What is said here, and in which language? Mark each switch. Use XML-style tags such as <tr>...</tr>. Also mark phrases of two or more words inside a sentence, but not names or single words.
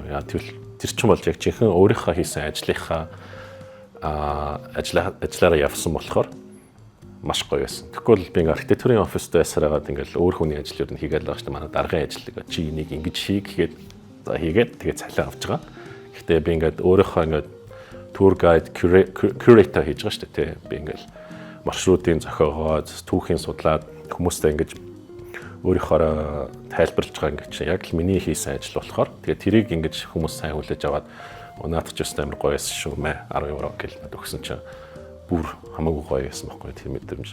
<mn>Яа тэгвэл тэр чинь бол яг жинхэнэ өөрийнхөө хийсэн ажлынхаа ажиллаараа явсан болохоор маш гоё байсан. Тэгвэл би ингээ архитектурын оффист байсараад ингээл өөр хүний ажил юу хийгээл байгаа шүү дээ. Манай даргын ажил чи энийг ингэж хий гэхэд за хийгээд тэгээ цалин авч байгаа. Гэхдээ би ингээд өөрийнхөө ингээд</mn> <en>tour guide curator</en> <mn>хийж байгаа шүү дээ. Тэ би ингээл маршрутын зохиогоод түүхийн судлаад хүмүүстэй ингэж өөрийнхөө тайлбарлаж байгаа ингээд чи яг л миний хийсэн ажил болохоор тэгээ тэрийг ингэж хүмүүс сайн хүлээж аваад наадах ч өстэй амар гоё байсан шүү мэ 10 евро гэж надад өгсөн чинь бүр хамаагүй гоё байсан байхгүй тийм мэдрэмж.</mn>